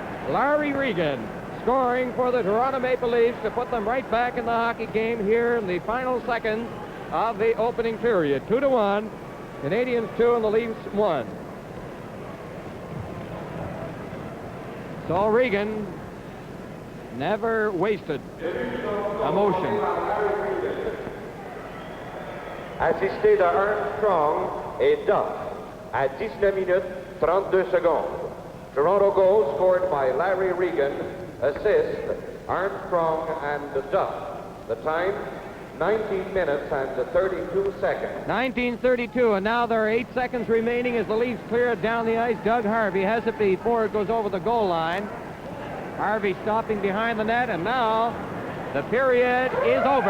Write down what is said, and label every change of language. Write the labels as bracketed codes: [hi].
[en] Larry Regan scoring for the Toronto Maple Leafs to put them right back in the hockey game here in the final seconds of the opening period. 2-1, Canadians 2 and the Leafs 1. So Regan never wasted emotion. [fr] Assisté de Armstrong et Duff à 19 minutes 32 secondes. [en] Toronto goal scored by Larry Regan. Assist Armstrong and Duff. The time 19 minutes and 32 seconds. 19:32, and now there are 8 seconds remaining as the Leafs clear it down the ice. Doug Harvey has it before it goes over the goal line. Harvey stopping behind the net, and now the period is over.